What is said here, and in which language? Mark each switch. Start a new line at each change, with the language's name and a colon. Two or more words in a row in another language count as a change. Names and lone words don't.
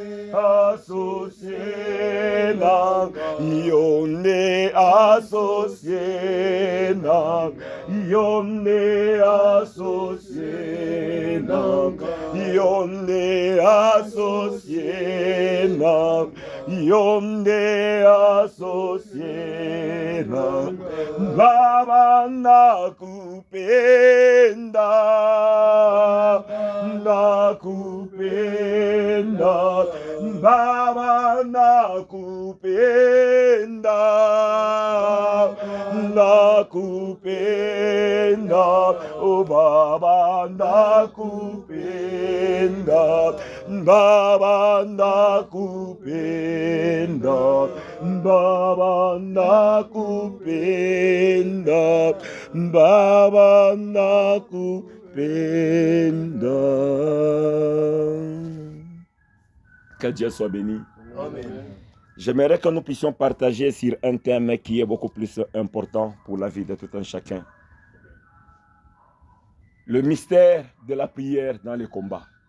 Lingala: associé nanga, Yonde associé nanga, Yonde associé nanga, Yonde associé nanga, Yonde associé nanga,
Swahili: Baba nakupenda, nakupenda, Baba nakupenda, nakupenda, oh Baba nakupenda, Baba nakupenda, Baba nakupenda, Baba nakupenda.
French: Que Dieu soit béni. Amen. J'aimerais que nous puissions partager sur un thème qui est beaucoup plus important pour la vie de tout un chacun. Le mystère de la prière dans les combats.